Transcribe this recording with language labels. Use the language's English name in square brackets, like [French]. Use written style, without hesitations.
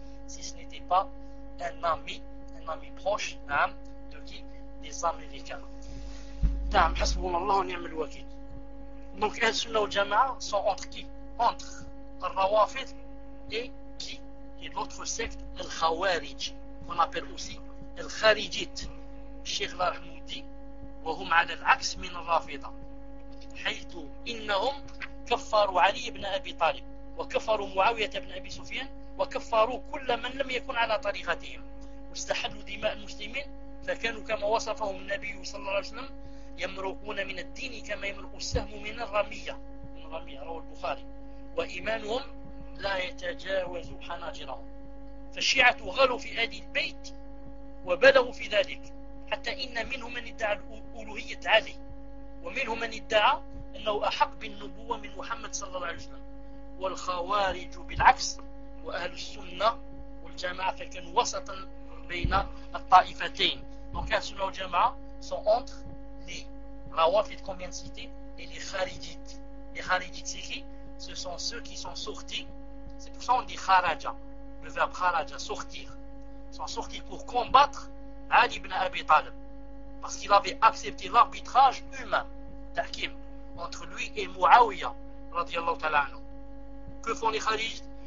[French] Si ce n'était pas un ami proche, hein, de qui? Des Américains. Dame, [Arabic] hasbounallah, ni'm al-wakil. [French] Donc, Al-Sunnah ou Jama'a sont entre qui? Entre Al-Rawafid et qui? Et l'autre secte, Al-Khawarij, qu'on appelle aussi Al-Kharijit. Cheikh Al-Rahmoudi, [Arabic] وهم على العكس من الرافضة. حيث إنهم كفروا علي بن أبي طالب وكفروا معاوية بن أبي سفيان وكفروا كل من لم يكن على طريقتهم واستحلوا دماء المسلمين فكانوا كما وصفهم النبي صلى الله عليه وسلم يمرقون من الدين كما يمرق السهم من الرمية رواه البخاري وإيمانهم لا يتجاوز حناجرهم فالشيعة غلوا في أهل البيت وبلغوا في ذلك حتى إن منهم من ادعى الألوهية علي ومنهم من ادعى أنه أحق بالنبوة من محمد صلى الله عليه وسلم والخوارج بالعكس وأهل السنة والجماعة فكان وسطا بين الطائفتين donc أهل السنة والجماعة [French] sont entre les Rawafid comme bien cité et les Kharijit. Les Kharijit c'est qui? Ce sont ceux qui sont sortis, c'est pour ça on dit Kharaja, le verbe Kharaja, sortir. Ils sont sortis pour combattre Ali ibn Abi Talib parce qu'il avait accepté l'arbitrage humain d'Hakim entre lui et Muawiya [Arabic] radiallahu ta'ala anhu. [French] Que font les Kharijites?